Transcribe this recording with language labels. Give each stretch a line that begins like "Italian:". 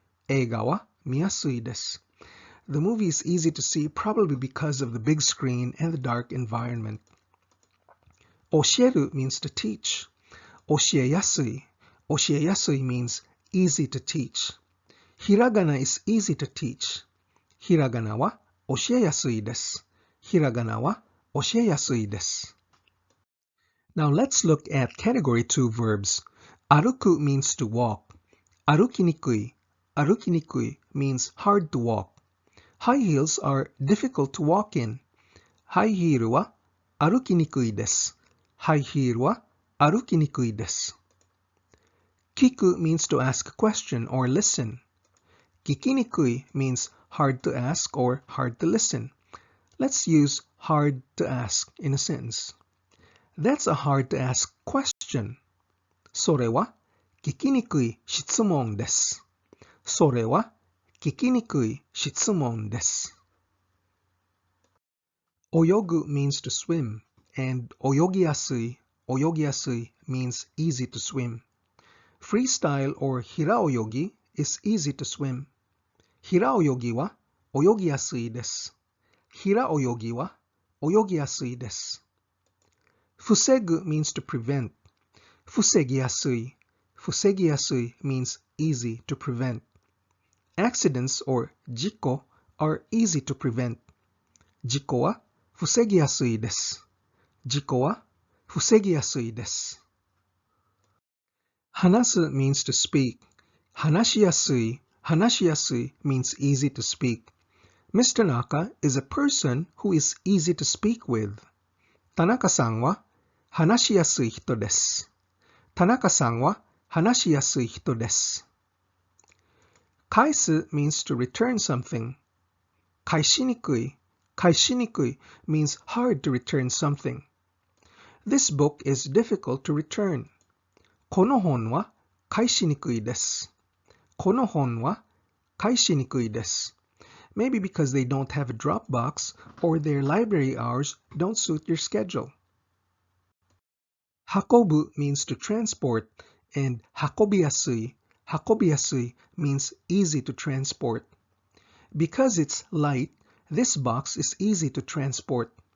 Japanese: 映画は見やすいです。
English: The movie is easy to see probably because of the big screen and the dark environment. 教える means to teach.
Japanese: 教えやすい.
English: 教えやすい means easy to teach. Hiragana is easy to teach.
Japanese: ひらがなは教えやすいです。ひらがなは教えやすいです。
English: Now let's look at category 2 verbs. Aruku means to walk. Arukinikui. Arukinikui means hard to walk. High heels are difficult to walk in.
Japanese: High heel は歩きにくいです。High heel は歩きにくいです。
English: Kiku means to ask a question or listen. Kikinikui means hard to ask or hard to listen. Let's use hard to ask in a sentence. That's a hard to ask question.
Japanese: それは聞きにくい質問です。それは聞きにくい質問です。
English: 泳ぐ means to swim, and 泳ぎやすい means easy to swim. Freestyle or 平泳ぎ is easy to swim.
Japanese: 平泳ぎは泳ぎやすいです。平泳ぎは泳ぎやすいです。
English: 防ぐ means to prevent. 防ぎやすい means easy to prevent. Accidents or 事故 are easy to prevent.
Japanese: 事故は防ぎやすいです。事故は防ぎやすいです。
English: 話す means to speak. 話しやすい means easy to speak. Mr. Naka is a person who is easy to speak with.
Japanese: 田中さんは話しやすい人です。田中さんは話しやすい人です。
English: 返す means to return something. 返しにくい means hard to return something. This book is difficult to return.
Japanese: この本は返しにくいです。この本は返しにくいです。
English: Maybe because they don't have a drop box or their library hours don't suit your schedule. Hakobu means to transport, and hakobiyasui means easy to transport. Because it's light, this box is easy to transport.